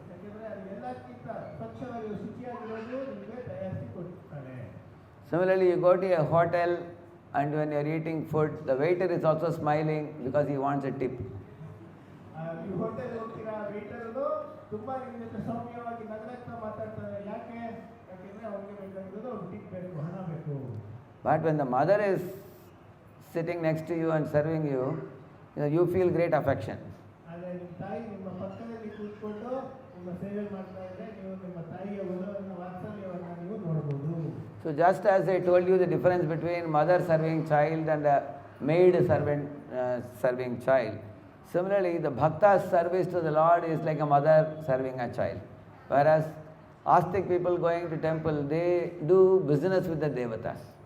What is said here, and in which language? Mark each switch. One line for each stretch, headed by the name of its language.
Kannada: ಯಾಕೆಂದರೆ ಅದು ಎಲ್ಲಕ್ಕಿಂತ ಸ್ವಚ್ಛವಾಗಿ ಶುಚಿಯಾಗಿರೋದು ನಿಮಗೆ ತಯಾರಿಸಿ ಕೊಡ್ತಾರೆ.
English: Similarly, you go to a hotel and when you are eating food, the waiter is also smiling because he wants a tip.
Kannada: ನೀವು ಹೋಟೆಲ್ ಹೋಗ್ತೀರಾ, ವೇಟರ್ಗಳು ತುಂಬ ನಿಮ್ಮ ಜೊತೆ ಸೌಮ್ಯವಾಗಿ ನಗರಕ್ಕೆ ಮಾತಾಡ್ತಾರೆ. ಯಾಕೆಂದರೆ ಅವ್ರಿಗೆ ಬೇಕಾಗಿರೋದು ಅವ್ರು ಟಿಪ್ ಬೇಕು, ಹಣ ಬೇಕು.
English: But when the mother is sitting next to you and serving you, you feel great affection.
Kannada: ಆದರೆ ನಿಮ್ಮ ತಾಯಿ ನಿಮ್ಮ ಪಕ್ಕದಲ್ಲಿ ಕೂತ್ಕೊಂಡು ನಿಮ್ಮ ಸೇವೆ ಮಾಡ್ತಾ ಇದ್ರೆ ನೀವು ನಿಮ್ಮ ತಾಯಿಯ ಒಲವನ್ನು, ವಾತ್ಸಲ್ಯವನ್ನು ನೀವು ನೋಡ್ಬೋದು.
English: So just as I told you the difference between mother serving child and a maid servant serving child, similarly the bhakta's service to the Lord is like a mother serving a child. Whereas astic people going to temple, they do business with the devatas.